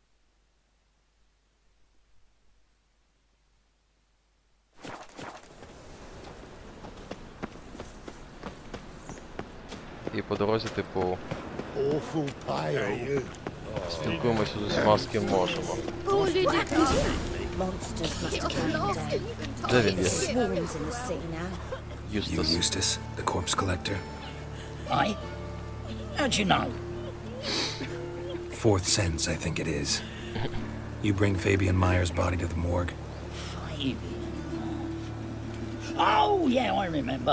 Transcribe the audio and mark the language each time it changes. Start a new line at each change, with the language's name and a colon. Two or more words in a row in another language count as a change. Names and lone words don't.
Ukrainian: І по дорозі, типу, спілкуємося з усіма, з ким можемо.
English: Monsters must have calmed down.
Ukrainian: Де він є?
English: Swarms in the sea now. You
Ukrainian: Юстас.
English: Eustace, the corpse collector? Aye? How'd you know? Fourth sense, I think it is. You bring Fabian Meyer's body to the morgue? Fabian. Oh, yeah, I remember.